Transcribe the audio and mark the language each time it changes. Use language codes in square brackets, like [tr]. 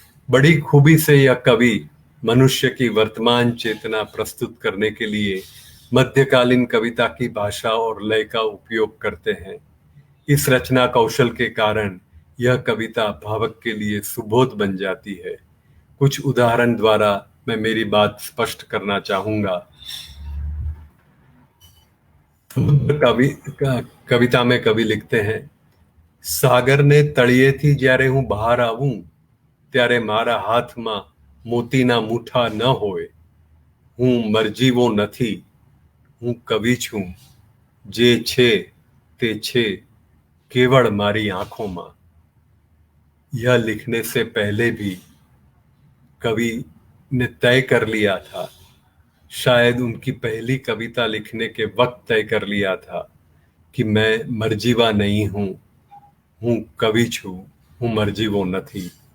[hi] बड़ी खूबी से यह कवि मनुष्य की वर्तमान चेतना प्रस्तुत करने के लिए मध्यकालीन कविता की भाषा और लय का उपयोग करते हैं। इस रचना कौशल के कारण यह कविता भावक के लिए सुबोध बन जाती है। कुछ उदाहरण द्वारा मैं मेरी बात स्पष्ट करना चाहूंगा। कविता में कवि लिखते हैं, सागर ने [gu] तળિયેથી જ્યારે હું બહાર આવું ત્યારે મારા હાથમાં મોતીના મૂઠા ન હોય। હું મરજીવો નથી, હું કવિ છું, જે છે તે છે केवल मारी आंखों में। [hi] यह लिखने से पहले भी कवि ने तय कर लिया था, शायद उनकी पहली कविता लिखने के वक्त तय कर लिया था कि मैं मर्जीवा नहीं हूं, [gu] हूं कवि छू, हूं मर्जीवो नहीं।